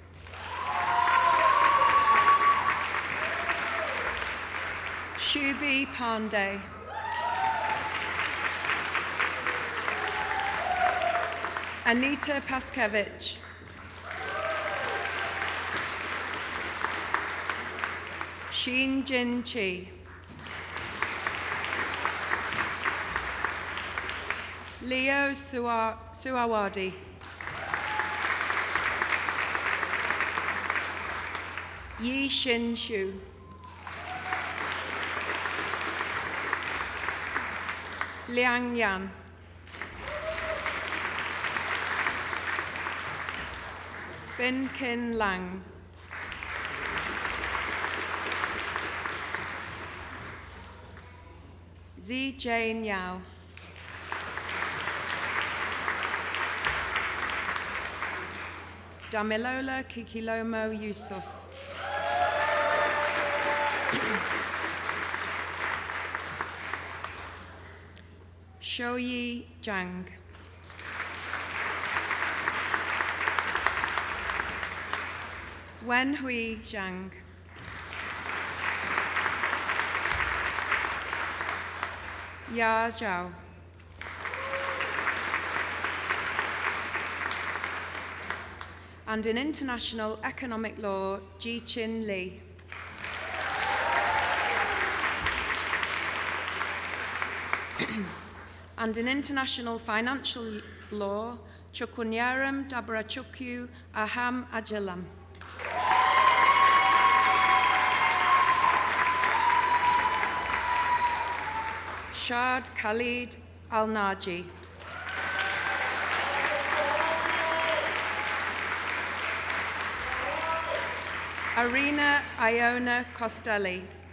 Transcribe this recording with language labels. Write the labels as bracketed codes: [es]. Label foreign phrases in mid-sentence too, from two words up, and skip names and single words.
[en] Shubi Pandey. Anita Paskevich. Sheen Jin Chi. Leo Suawadi. Yi Shin Shu. Liang Yan. Bin Kin Lang. Zi Jane Yao. Damilola Kikilomo Yusuf. Shoyi Zhang. Wen Hui Zhang. Ya Zhao. And in international economic law, Ji Chin Lee. And in international financial law, Chukunyaram Dabrachukyu Aham Ajalam. Shad Khalid Al-Naji. Arena Iona Costelli.